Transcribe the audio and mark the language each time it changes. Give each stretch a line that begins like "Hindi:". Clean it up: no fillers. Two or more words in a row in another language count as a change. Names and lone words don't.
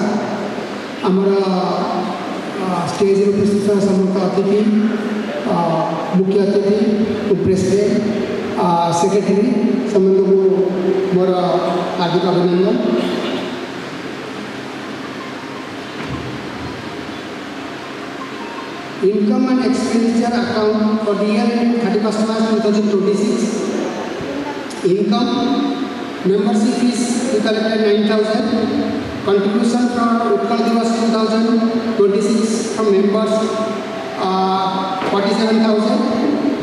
Odia: ଆମର ଷ୍ଟେଜ୍ରେ ଉପସ୍ଥିତ ସମସ୍ତ ଅତିଥି, ମୁଖ୍ୟ ଅତିଥି, ପ୍ରେସିଡେଣ୍ଟ, ସେକ୍ରେଟାରୀ ସମସ୍ତଙ୍କୁ ମୋର ହାର୍ଦ୍ଦିକ ଅଭିନନ୍ଦନ।
English: income and expenditure account for the year ending 31st March 2026. Income, membership fees we collected 9,000. Contribution from Utkal Divas 2026 from members 47,000.